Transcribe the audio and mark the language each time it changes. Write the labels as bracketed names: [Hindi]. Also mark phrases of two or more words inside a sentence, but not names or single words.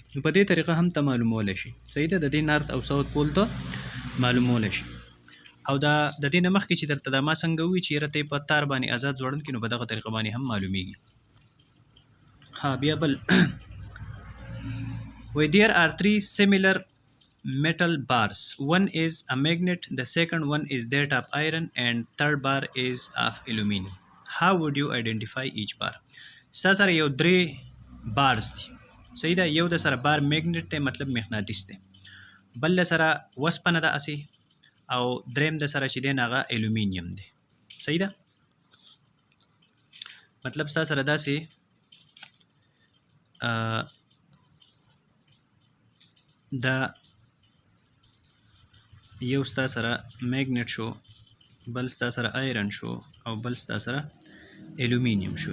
[Pashto] نو په دې طریقه هم ته معلومولی شي. صحیح ده؟ د دې نارت او ساوث پول ته معلومولی شي. او دا د دې نه مخکې چې درته دا ما څنګه ووي چې یاره ته یې په تار باندې ازاد ځوړند کړي، نو په دغه طریقه باندې هم معلومیږي. ها بیا بل وایي [English] there are three similar metal bars. One is a magnet, the second one is that of iron, and third bar is of aluminum. How would you identify each bar? [Pashto] ستا سره یو درې بارز دي. صحیح ده؟ یو د سره بار میګنیټ دی، مطلب مغناطیس دی، بل د سره وسپنه ده اسې، او دریم د سره چې دی نه هغه الومینیم دی. صحیح ده؟ مطلب ستا سره داسې دا یو ستا سره میګنیټ شو، بل ستا سره آیرن شو، او بل ستا سره الومینیم شو.